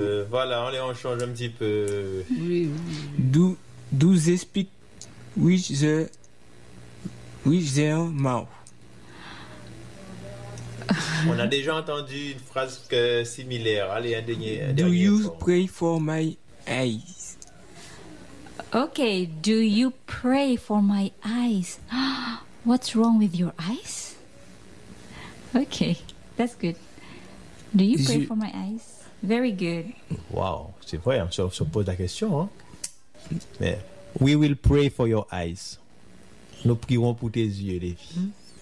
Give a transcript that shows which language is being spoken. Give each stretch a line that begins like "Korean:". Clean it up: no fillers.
French: voilà, allez, on change un petit peu.
English: Do they speak with their mouth?
French: On a déjà entendu une phrase que, similaire. Allez, un dernier.
English: Do you pray for my eyes? Okay, do you pray for my eyes? What's wrong with your eyes? Okay, that's good. Do you pray for my eyes? Very good.
French: Wow, c'est vrai, on se pose la question. Hein?
English: Mais, we will pray for your eyes.
French: Nous prierons pour tes yeux, les filles.